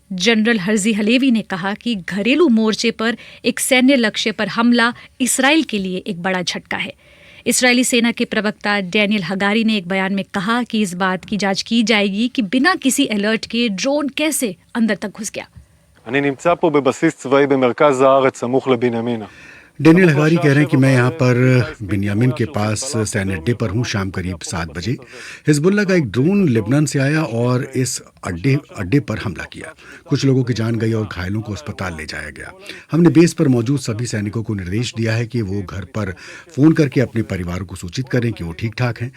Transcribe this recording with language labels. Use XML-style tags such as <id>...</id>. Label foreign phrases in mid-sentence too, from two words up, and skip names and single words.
<hi>जनरल हर्जी हलेवी ने कहा कि घरेलू मोर्चे पर एक सैन्य लक्ष्य पर हमला इसराइल के लिए एक बड़ा झटका है। इस्राएली सेना के प्रवक्ता डैनियल हगारी ने एक बयान में कहा कि इस बात की जांच की जाएगी कि बिना किसी अलर्ट के ड्रोन कैसे अंदर तक घुस गया।</hi> <he>אני נמצא פה בבסיס צבאי במרכז הארץ, סמוך לבנימינה.</he> <hi>डेनियल हगारी कह रहे हैं कि मैं यहाँ पर बिन्यामिन के पास सैन्य अड्डे पर हूँ। शाम करीब 7 बजे हिजबुल्लाह का एक ड्रोन लेबनान से आया और इस अड्डे पर हमला किया। कुछ लोगों की जान गई और घायलों को अस्पताल ले जाया गया। हमने बेस पर मौजूद सभी सैनिकों को निर्देश दिया है कि वो घर पर फोन करके अपने परिवारों को सूचित करें कि वो ठीक ठाक हैं।</hi>